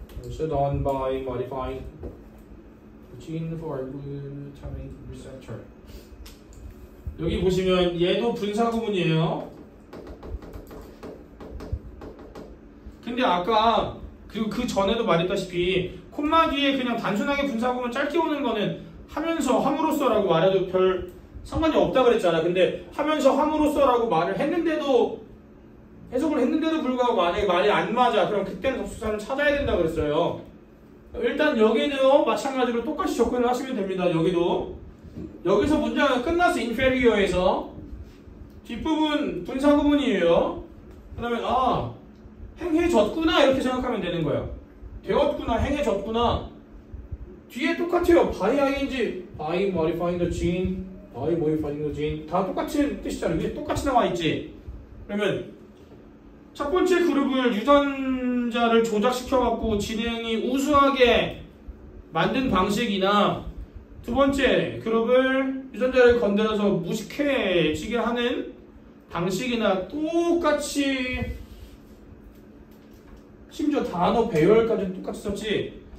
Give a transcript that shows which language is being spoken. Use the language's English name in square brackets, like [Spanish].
[English] So done by modifying the gene for glutamate receptor. [Korean] 여기 보시면 얘도 분사 구문이에요. 근데 아까 그리고 그 전에도 말했다시피 콤마 뒤에 그냥 단순하게 분사 구문 짧게 오는 거는 하면서 함으로써라고 말해도 별 상관이 없다 그랬잖아. 근데 하면서 함으로써라고 말을 했는데도 해석을 했는데도 불구하고 만약에 말이 안 맞아. 그럼 그때는 접속사를 찾아야 된다 그랬어요. 일단 여기도 마찬가지로 똑같이 접근을 하시면 됩니다. 여기도 여기서 문장은 끝났어. inferior에서 뒷부분 분사 구문이에요. 그러면 행해졌구나 이렇게 생각하면 되는 거야. 되었구나, 행해졌구나. 뒤에 똑같아요. [English] by ing, by modifying the gene, by modifying the gene [Korean] 다 똑같은 뜻이잖아. 위에 똑같이 나와 있지. 그러면 첫 번째 그룹을 유전자를 조작시켜갖고 지능이 우수하게 만든 방식이나 두 번째 그룹을 유전자를 건드려서 무식해지게 하는 방식이나 똑같이 심지어 단어 배열까지는 똑같이 썼지.